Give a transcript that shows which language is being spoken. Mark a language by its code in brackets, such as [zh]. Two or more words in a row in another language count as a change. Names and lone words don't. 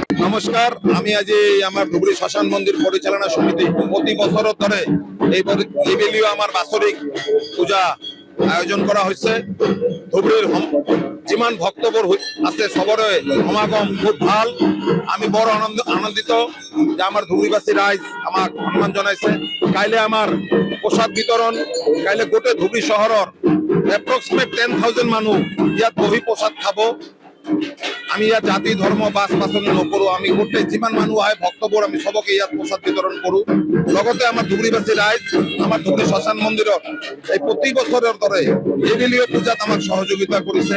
[bn] নমস্কার, আমি আজ আমার ধুবড়ী শ্মশান মন্দির পরিচালনা সমিতি প্রতি বছর ধরে এইবেলিও আমার বাৎসরিক পূজা আয়োজন করা হয়েছে। [as] ধুবড়ীর যিমান ভক্তবর আছে সবরে সমাগম খুব ভাল। আমি বড় আনন্দিত যে আমার ধুবড়ীবাসী রাইজ আমাক সম্মান জানাইছে। কাইলে আমার প্রসাদ বিতরণ, কাইলে গোটে ধুবড়ী শহরের এপ্রক্সিমেট 10,000 মানুষ ইয়াত বহি প্রসাদ খাব। আমি ইয়াত জাতি ধর্ম বাস বাছনি নকৰো। আমি গোটেই যিমান মানুহ আহে ভক্তবোৰ আমি সবকে ইয়াত প্ৰসাদ বিতৰণ কৰোঁ। লগতে আমাৰ ধুবড়ীবাসী ৰাইজ আমাৰ ধুবড়ী শ্মশান মন্দিৰত এই প্ৰতি বছৰৰ দৰে এইবেলিও পূজাত আমাক সহযোগিতা কৰিছে।